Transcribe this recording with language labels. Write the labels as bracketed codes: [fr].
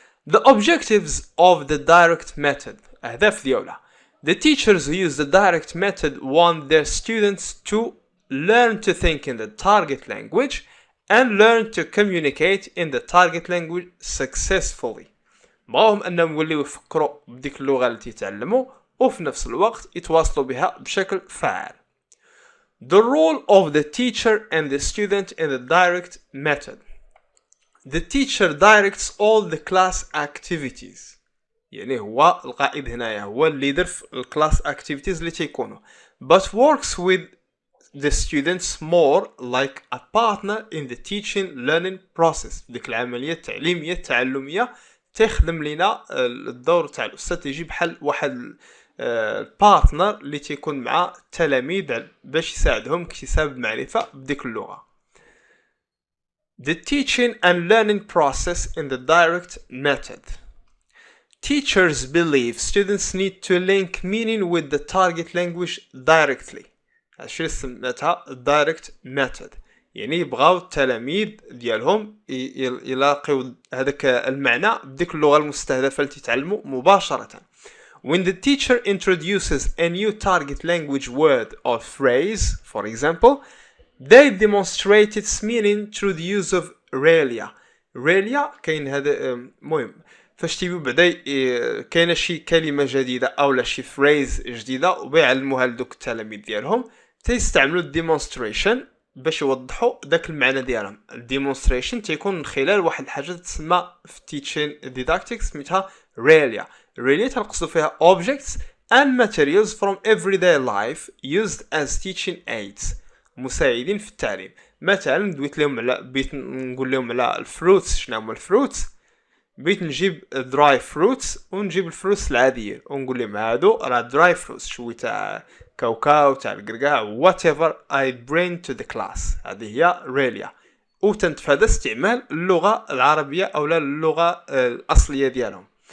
[en] The objectives of the direct method. [ar] أهداف ديالها. [en] The teachers who use the direct method want their students to learn to think in the target language and learn to communicate in the target language successfully. [ar] بغاهم أنهم يوليو يفكروا بديك اللغة اللي تيتعلموا وفي نفس الوقت يتواصلوا بها بشكل فعال. [en] The role of the teacher and the student in the direct method. The teacher directs all the class activities. [ar] يعني هو القائد هنايا، هو اللي يدير في الكلاس activities اللي تيكونوا. [en] But works with the students more like a partner in the teaching learning process. [ar] ديك العملية التعليمية التعلمية تخدم لنا الدور تاع الأستاذ تيجي بحال واحد البارتنر اللي تيكون مع التلاميذ باش يساعدهم اكتساب المعرفة بديك اللغة. [en] The teaching and learning process in the direct method. Teachers believe students need to link meaning with the target language directly. [ar] هادشي اللي سميتها direct method. يعني يبغاو التلاميذ ديالهم يلاقيو هذاك المعنى بديك اللغة المستهدفة اللي تتعلموا مباشرة. [en] When the teacher introduces a new target language word or phrase, for example, they demonstrate its meaning through the use of realia. [ar] realia كاين هذا مهم فاش تيبيو بعدا كاينه شي كلمة جديدة أو شي phrase جديدة وبيعلموها لدوك التلاميذ ديالهم تيستعملوا الديمونستريشن باش يوضحوا داك المعنى ديالهم. الديمونستريشن تيكون من خلال واحد الحاجه تسمى في teaching didactics سميتها realia. realia تنقصدوا فيها [en] objects and materials from everyday life used as teaching aids، [ar] مساعدين في التعليم. مثلا بغيت نقول لهم على الفروتس. شنو هما الفروتس؟ بغيت نجيب دراي فروتس ونجيب الفروتس العاديه ونقول لهم هادو راه دراي فروتس، شويه تاع كاوكاو تاع القرقاع [en] whatever I bring to the class. [ar] هذه هي realia. وتنتفادى استعمال اللغة العربية أو لا اللغة الأصلية ديالهم.